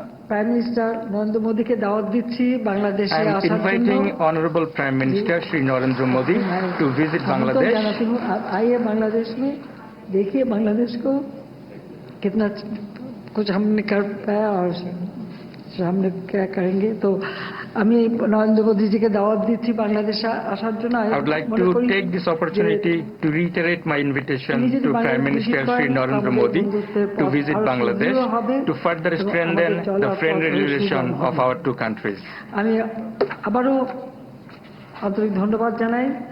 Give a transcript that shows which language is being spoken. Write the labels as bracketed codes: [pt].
[bn] Prime minister Narendra মোদীকে দাওয়াত দিচ্ছি বাংলাদেশে আসার জন্য। [en] I am inviting Honorable Prime Minister Shri Narendra Modi to visit Bangladesh. [hi] आइए बांग्लादेश में, देखिए बांग्लादेश को कितना कुछ हमने कर पाया और हमने क्या करेंगे। [bn] तो আমি নরেন্দ্র মোদীজিকে দাওয়াত দিচ্ছি বাংলাদেশে আসার জন্য। [en] I would like to take this opportunity to reiterate my invitation to Prime Minister Shri Narendra Modi to visit Bangladesh to further strengthen the friendly relation of our two countries. [bn] আমি আবারও আন্তরিক ধন্যবাদ জানাই।